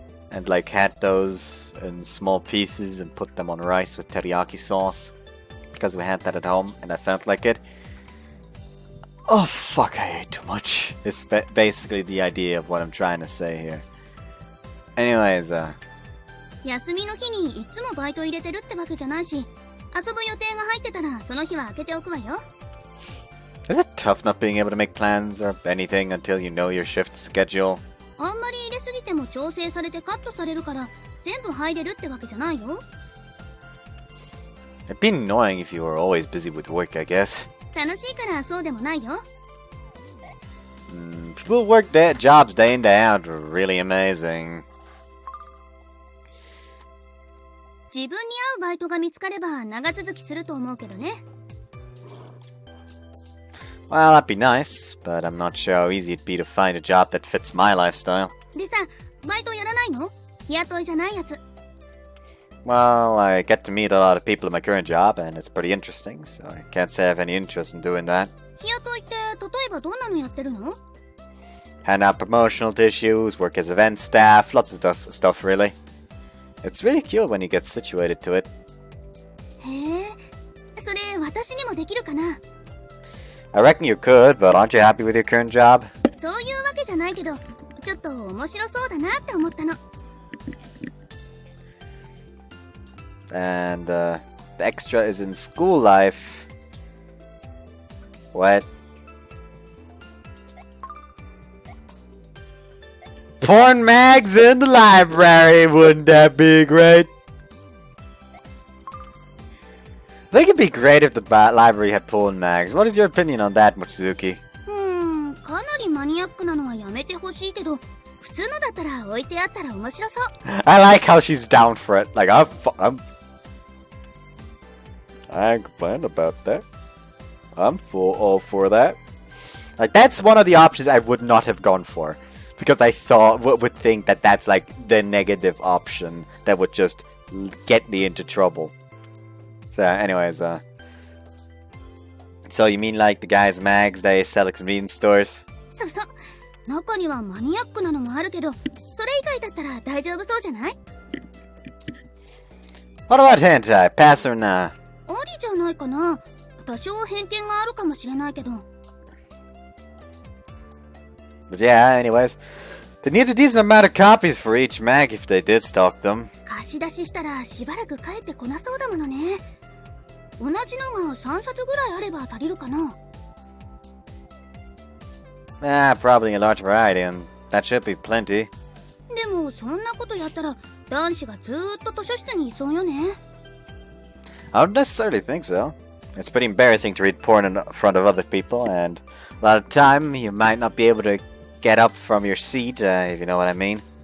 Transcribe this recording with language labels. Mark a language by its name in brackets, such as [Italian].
[English] And like had those in small pieces and put them on rice with teriyaki sauce because we had that at home and I felt like it. Oh fuck, I ate too much. It's basically the idea of what I'm trying to say here. Anyways, [Japanese] 休みの日にいつもバイト入れてるってわけじゃないし、遊ぶ予定が入ってたらその日は開けておくわよ。 [English] Is it tough not being able to make plans or anything until you know your shift schedule? [Japanese] あんまり入れすぎても調整されてカットされるから全部入れるってわけじゃないよ。 [English] It'd be annoying if you were always busy with work, I guess. [Japanese] 楽しいからそうでもないよ。 [English] People who work their jobs day in day out are really amazing. [Japanese] 自分に合うバイトが見つかれば長続きすると思うけどね。 [English] Well, that'd be nice, but I'm not sure how easy it'd be to find a job that fits my lifestyle. [Japanese] でさ、バイトやらないの？日雇いじゃないやつ。 [English] Well, I get to meet a lot of people in my current job, and it's pretty interesting, so I can't say I have any interest in doing that. [Japanese] 日雇いって例えばどんなのやってるの？ [English] Hand out promotional tissues, work as event staff, lots of stuff really. It's really cool when you get situated to it. [Japanese] へえ、それ私にもできるかな？ [English] I reckon you could, but aren't you happy with your current job? [Japanese] そういうわけじゃないけど、ちょっと面白そうだなって思ったの。 [English] And the extra is in school life. What? Porn mags in the library, wouldn't that be great? I think it'd be great if the library had porn mags. What is your opinion on that, Mochizuki? [Japanese] かなりマニアックなのはやめてほしいけど、普通のだったら置いてあったら面白そう。 [English] I like how she's down for it. Like, I ain't complaining about that. I'm all for that. Like, that's one of the options I would not have gone for. Because I would think that that's like the negative option that would just get me into trouble. So anyways, so you mean like the guys' mags they sell at convenience stores? [Japanese] そうそう。中にはマニアックなのもあるけど、それ以外だったら大丈夫そうじゃない？ [English] What about hentai? Pass or nah? [Japanese] ありじゃないかな。多少偏見があるかもしれないけど。 [English] But yeah, anyways, they need a decent amount of copies for each mag if they did stock them. [Japanese] 貸し出ししたらしばらく帰ってこなそうだものね。同じのが3冊ぐらいあれば足りるかな。 [English] Probably a large variety, and that should be plenty. [Japanese] でもそんなことやったら男子がずーっと図書室にいそうよね。 [English] I don't necessarily think so. It's pretty embarrassing to read porn in front of other people, and a lot of time you might not be able to get up from your seat, if you know what I mean.